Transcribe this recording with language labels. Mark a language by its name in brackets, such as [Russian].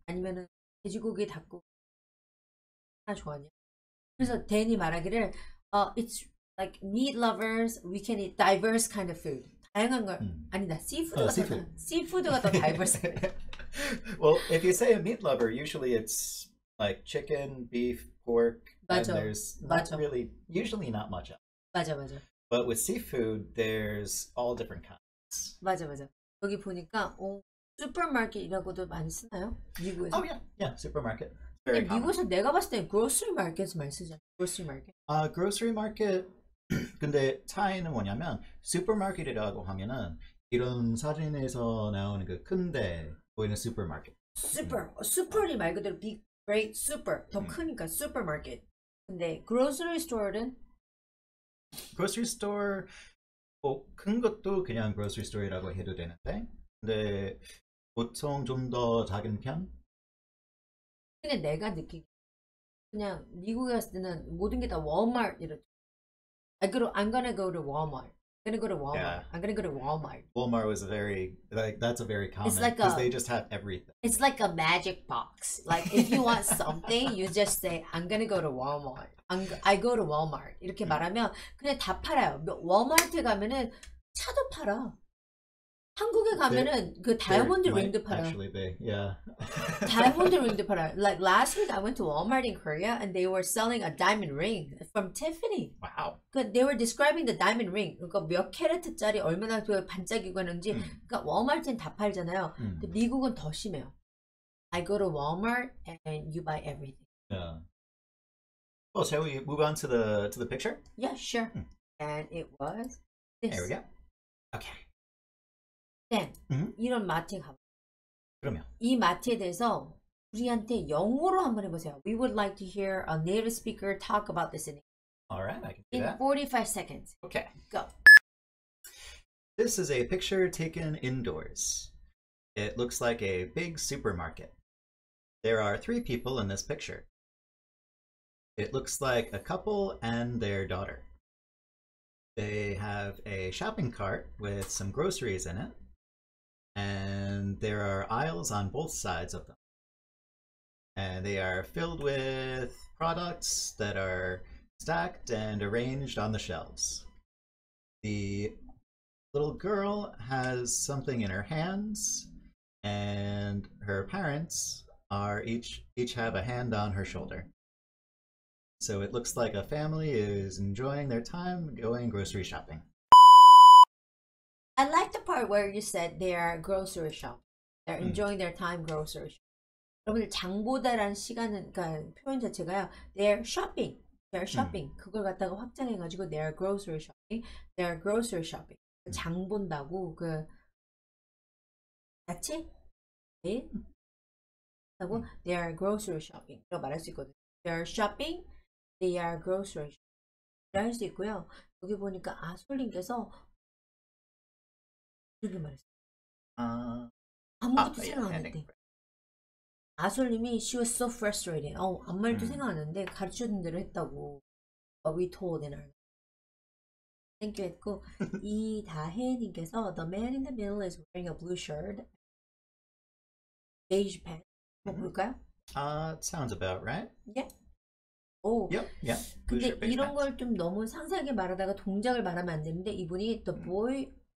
[Korean] 아니면은 돼지고기, 닭고기 하나 좋아하냐? 그래서 댄이 말하기를 [English] it's like meat lovers, we can eat diverse kind of food. [Korean] 다양한 걸 아니다. seafood가 더 diverse. [English] Well, if you say a meat lover, usually it's like chicken, beef, pork, [Korean] 맞아. [English] and there's not really, usually not much else. [Korean] 맞아. [English] But with seafood, there's all different kinds. [Korean] 맞아. 여기 보니까 슈퍼마켓이라고도 많이 쓰나요? 미국에서? [English] Oh yeah, supermarket. [Korean] 근데 미국에서 내가 봤을 때 grocery market 많이 쓰잖아. [English] grocery market. grocery market. [Korean] 근데 차이는 뭐냐면 슈퍼마켓이라고 하면은 이런 사진에서 나오는 그 큰데 보이는 슈퍼마켓. 슈퍼이 말 그대로 big, great, super 더 크니까 슈퍼마켓. 근데 grocery store는 grocery store 큰 것도 그냥 grocery store이라고 해도 되는데 근데 보통 좀 더 작은 편? 근데 내가 느끼기 그냥 미국에 갔을 때는 모든 게 다 월마트 이렇게 [English] I'm gonna go to Walmart. I'm gonna go to Walmart. Yeah. I'm gonna go to Walmart. Walmart was that's a very common because they just have everything. It's like a magic box. Like if you want something, you just say I'm gonna go to Walmart. I go to Walmart. [Korean] 이렇게 말하면 그냥 다 팔아요. 월마트에 가면은 차도 팔아. 한국에 가면은 그 다이아몬드 링도 팔아. [English] Actually be, yeah. [Korean] 다이아몬드 ring도 팔아. [English] Like last week I went to Walmart in Korea and they were selling a diamond ring from Tiffany. Wow. They were describing the diamond ring. [Korean] 그러니까 몇 캐럿짜리 얼마나 반짝이고 하는지. 그러니까 월마트는 다 팔잖아요. 근데 미국은 더 심해요. [English] I go to Walmart and you buy everything. Yeah. Well, shall we move on to the picture? Yeah, sure. And it was this. There we go. Okay. [Korean] 네, 이런 마트에 가봐. 그러면 이 마트에 대해서 우리한테 영어로 한번 해보세요. [English] We would like to hear a native speaker talk about this in All right, I can do in that. 45 seconds. Okay. Go. This is a picture taken indoors. It looks like a big supermarket. There are 3 people in this picture. It looks like a couple and their daughter. They have a shopping cart with some groceries in it. And there are aisles on both sides of them. And they are filled with products that are stacked and arranged on the shelves. The little girl has something in her hands, and her parents are each have a hand on her shoulder. So it looks like a family is enjoying their time going grocery shopping. I like the part where you said they are grocery shop. They're enjoying their time grocery shop. [Korean] 여러분들 장보다라는 시간은 그러니까 표현 자체가요. [English] They're shopping. They're shopping. [Korean] 그걸 갖다가 확장해가지고 [English] they're grocery shopping. They're grocery shopping. [Korean] 장 본다고 그 같이 네? 하고 [English] they're grocery shopping. [Korean] 라고 말할 수 있거든요. [English] They're shopping. They are grocery shopping. [Korean] 할 수 있고요. 여기 보니까 아솔님께서 이렇게 말했어요. 아무것도 생각 안 했대. [English] 아솔님이 she was so frustrated. [Korean] 아무 말도 생각 안 했는데 가르쳐준 대로 했다고. [English] We told in our Thank you [Korean] 했고 이다혜님께서 [English] The man in the middle is wearing a blue shirt, beige pants. [Korean] 볼까요? [English] Sounds about right. Yeah. 오. Yep. Yeah. [Korean] 근데 이런 걸 좀 너무 상세하게 말하다가 동작을 말하면 안 되는데 이분이 the boy.